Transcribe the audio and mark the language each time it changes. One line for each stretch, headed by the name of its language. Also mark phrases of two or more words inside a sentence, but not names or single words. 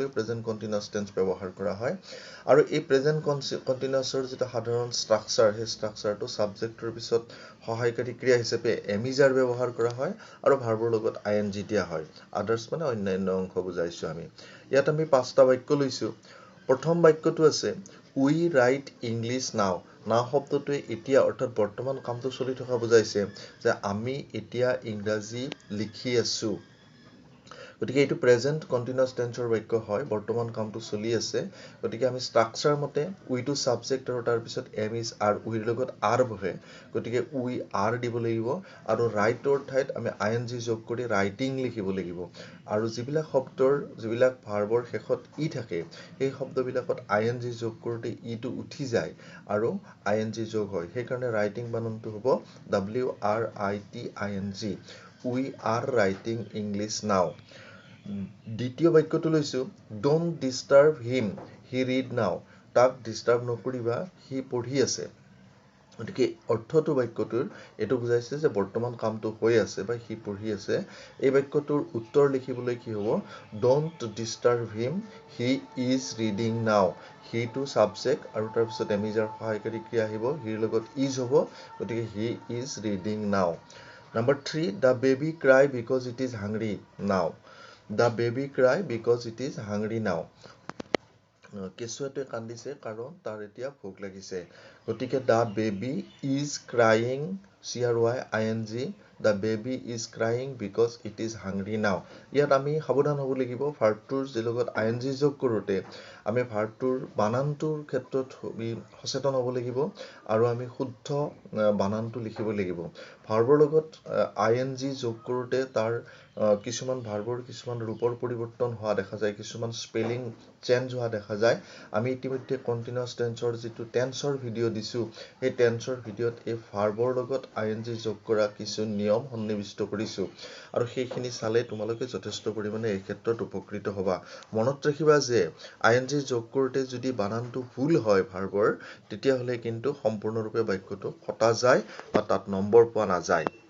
English: present continuous tense
Assamese: ব্যৱহাৰ কৰা হয় আৰু এই
English: present continuousৰ
Assamese: যেটা সাধাৰণ স্ট্ৰাকচাৰ সেই স্ট্ৰাকচাৰটো সাবজেক্টৰ পিছত সহায়কাৰী ক্ৰিয়া হিচাপে এমিজাৰ ব্যৱহাৰ কৰা হয় আৰু ভাৰ্বৰ লগত আইএনজি দিয়া হয় আদাৰ্স মানে অন্যান্য অংশ বুজাইছো আমি ইয়াত আমি পাঁচটা বাক্য লৈছো প্ৰথম বাক্যটো আছে
English: we write english now
Assamese: নাও শব্দটোৱে এতিয়া অৰ্থাৎ বৰ্তমান কামটো চলি থকা বুজাইছে যে আমি এতিয়া ইংৰাজী লিখি আছো গতিকে এইটো
English: present continuous tenseৰ
Assamese: বাক্য হয় বৰ্তমান কামটো চলি আছে গতিকে আমি স্ট্ৰাকচাৰ মতে we টু সাবজেক্ট আৰু তাৰ পিছত
English: am is are we
Assamese: লগত are বহে গতিকে
English: we are
Assamese: দিব লাগিব আৰু write ৰ ঠাইত আমি ing যোগ কৰি writing লিখিব লাগিব আৰু যিবিলাক ভাৰ্বৰ শেষত ই থাকে এই শব্দবিলাকত ing যোগ কৰোতে ই টো উঠি যায় আৰু ing যোগ হয় সেইকাৰণে writing বানানটো হ'ব
English: w r i t i n g we are writing english now
Assamese: দ্বিতীয় বাক্যটো লৈছো
English: don't disturb him he read now
Assamese: তাক ডিস্টার্ব নকৰিবা সি পঢ়ি আছে গতিকে অৰ্থটো বাক্যটোৰ এটো বুজাইছে যে বৰ্তমান কামটো হৈ আছে বা সি পঢ়ি আছে এই বাক্যটোৰ উত্তৰ লিখিবলৈ কি হ'ব
English: don't disturb him he is reading now he to subject
Assamese: আৰু তাৰ পিছত এমিজাৰ সহায়কাৰী ক্ৰিয়া আহিব হিৰ লগত
English: is
Assamese: হ'ব গতিকে
English: he is reading now number 3 the baby cry because it is hungry now the baby cry because it is hungry now
Assamese: কেঁচুৱাটোৱে কান্দিছে কাৰণ তাৰ এতিয়া ভোক লাগিছে গতিকে
English: the baby is crying crying the baby is crying because it is hungry now
Assamese: ইয়াত আমি সাৱধান হ'ব লাগিব ভাৰ্বটোৰ যে লগত ing যোগ কৰোতে আমি ভাৰ্বটোৰ বানানটোৰ ক্ষেত্ৰত সচেতন হ'ব লাগিব আৰু আমি শুদ্ধ বানানটো লিখিব লাগিব ভাৰ্বৰ লগত ing যোগ কৰোতে তাৰ কিছুমান ভাৰ্বৰ কিছুমান ৰূপৰ পৰিৱৰ্তন হোৱা দেখা যায় কিছুমান
English: spelling change
Assamese: হোৱা দেখা যায় আমি ইতিমধ্যে
English: continuous tenseৰ
Assamese: যেটো টেন্সৰ ভিডিও দিছো এই টেন্সৰ ভিডিওত এই ভাৰ্বৰ লগত ing যোগ কৰা কিছু নিয়ম সন্নিবিষ্ট কৰিছো আৰু সেইখিনি চালে তোমালোকে যথেষ্ট পৰিমাণে এই ক্ষেত্ৰত উপকৃত হ'বা মনত ৰাখিবা যে ing যোগ কৰোতে যদি বানানটো ভুল হয় ভাৰ্বৰ তেতিয়া হলে কিন্তু সম্পূৰ্ণৰূপে বাক্যটো কটা যায় বা তাত নম্বৰ পোৱা নাযায়